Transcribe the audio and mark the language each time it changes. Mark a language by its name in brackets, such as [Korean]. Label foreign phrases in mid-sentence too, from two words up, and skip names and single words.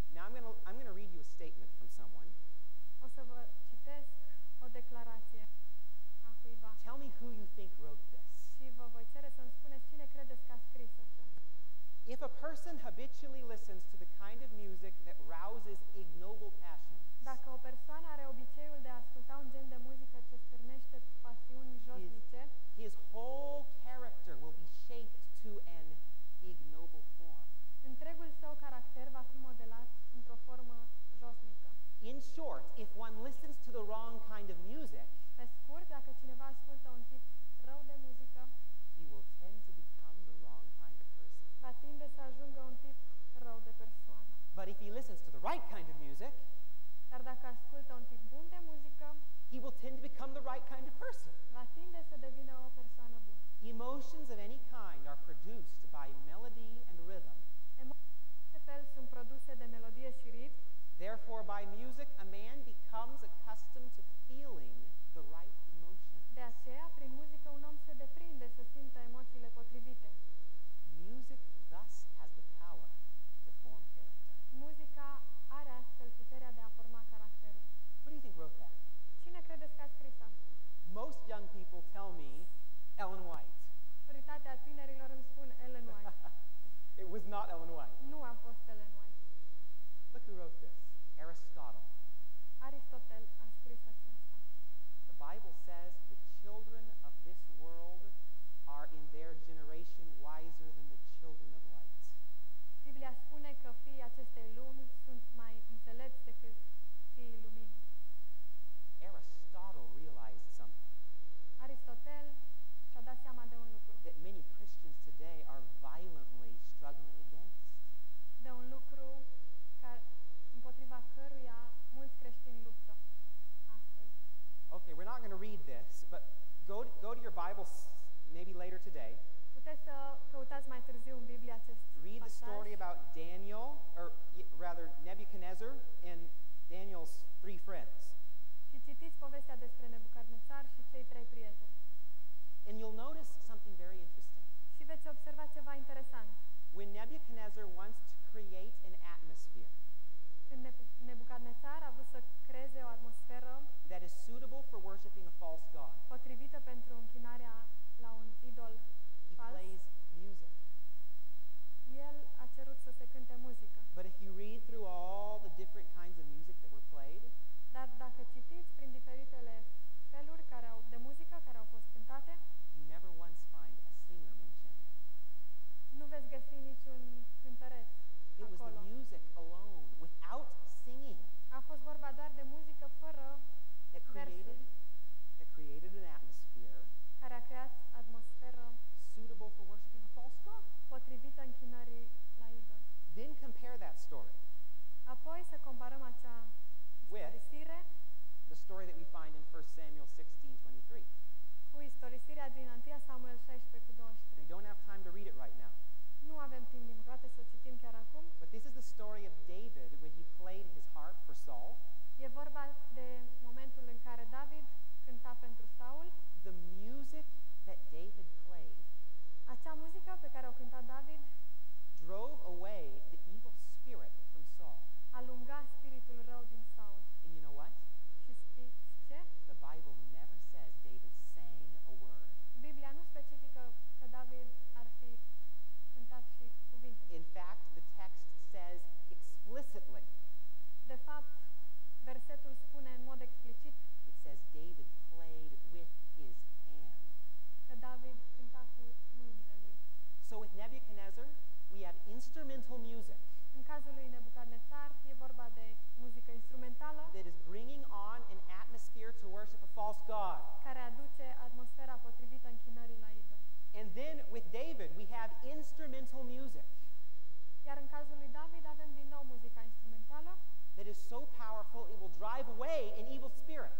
[English] Now I'm going to read you a statement from someone. [Romanian] O să vă citesc o declarație a cuiva [English] Tell me who you think wrote this. [Romanian] și vă voi cere să-mi spuneți cine credeți că a scris aceasta. [English] If a person habitually listens to the kind of music that rouses ignoble passions, [Romanian] Dacă o persoană are obiceiul de a asculta un gen de muzică ce stârnește pasiuni josnice, [English] his whole character will be shaped to an ignoble form. [Romanian] întregul său caracter va fi modelat într-o formă josnică. [English] In short, if one listens to the wrong kind of music, [Romanian] Pe scurt, dacă cineva ascultă un tip rău de muzică, [English] he will tend to become the wrong kind of person. [Romanian] va tinde să ajungă un tip rău de persoană. [English] But if he listens to the right kind of music, [Romanian] Dar dacă ascultă un tip bun de muzică, [English] he will tend to become the right kind of person. [Romanian] va tinde să devină o persoană bună. [English] Emotions of any kind are produced by melody and rhythm. [Romanian] Emoțiile de fel sunt produse de melodie și ritm, [English] Therefore, by music, a man becomes accustomed to feeling the right emotions. [Romanian] de aceea, prin muzică, un om se deprinde să simtă emoțiile potrivite. [English] Music thus has the power to form character. [Romanian] Muzica are astfel puterea de a forma caracterul. [English] Who do you think wrote that? [Romanian] Cine credeți că a scris asta? [English] Most young people tell me Ellen White. [Romanian] Majoritatea tinerilor îmi spun Ellen White. [English] It was not Ellen White. [Romanian] Nu a fost Ellen White. [English] Look who wrote this. Aristotle. [Romanian] Aristotel a scris aceasta. [English] The Bible says the children of this world are in their generation wiser than the children of light. [Romanian] Biblia spune că fiii acestei lumi sunt mai înțelepți decât fiii luminii. [English] Aristotle realized something [Romanian] Aristotel și-a dat seama de un lucru. [English] that many Christians today are violently struggling against. [Romanian] De un lucru împotriva căruia mulți creștini luptă astăzi. [English] Okay, we're not going to read this, but go to your Bibles maybe later today. [Romanian] Puteți să căutați mai târziu în Biblie acest [English] Read the story [Romanian] pasaj [English] about Daniel, or rather Nebuchadnezzar and Daniel's three friends. [Romanian] și citiți povestea despre Nebucadnețar și cei trei prieteni. [English] And you'll notice something very interesting. [Romanian] Și veți observa ceva interesant. [English] When Nebuchadnezzar wants to create an atmosphere, [Romanian] Când Nebucadnețar a vrut să [English] for worshiping a false god. [Romanian] potrivită pentru închinarea la un idol [English] He [Romanian] fals. [English] plays music. [Romanian] El a cerut să se cânte muzică. [English] But if you read through all the different kinds of music that were played, [Romanian] Dar dacă citiți prin diferitele feluri de muzică care au fost cântate, [English] you never once find a singer mentioned. [Romanian] nu veți găsi niciun cântăreț [English] It was the [Romanian] acolo. [English] music alone, without singing, [Romanian] A fost vorba doar de muzică fără [English] that created an atmosphere [Romanian] care a creat atmosferă [English] suitable for worshiping a false god. [Romanian] potrivită închinării la idol. [English] Then compare that story [Romanian] Apoi să comparăm acea istorisire [English] the story that we find in 1 Samuel 16:23. [Romanian] cu istorisirea din 1 Samuel 16 cu [English] We [Romanian] 23. [English] don't have time to read it right now, [Romanian] Nu avem timp din păcate să o citim chiar acum. [English] but this is the story of David when he played his harp for Saul. [Romanian] E vorba de momentul în care David cânta pentru Saul. [English] The music that David played [Romanian] Acea muzică pe care o cânta David [English] drove away the evil spirit from Saul. [Romanian] alunga spiritul rău din Saul. [English] And you know what? [Romanian] Și știți ce? [English] The Bible never says David sang a word. [Romanian] Biblia nu specifică că David ar fi cântat și cuvinte. [English] In fact, the text says explicitly, [Romanian] De fapt, versetul spune în mod explicit [English] it says David played with his hand. [Romanian] că David cânta cu mâinile lui. [English] So with Nebuchadnezzar, we have instrumental music [Romanian] În cazul lui Nebucadnețar e vorba de muzică instrumentală [English] that is bringing on an atmosphere to worship a false god. [Romanian] care aduce atmosfera potrivită închinării la idol. [English] And then with David, we have instrumental music [Romanian] Iar în cazul lui David avem din nou muzica instrumentală [English] that is so powerful it will drive away an evil spirit.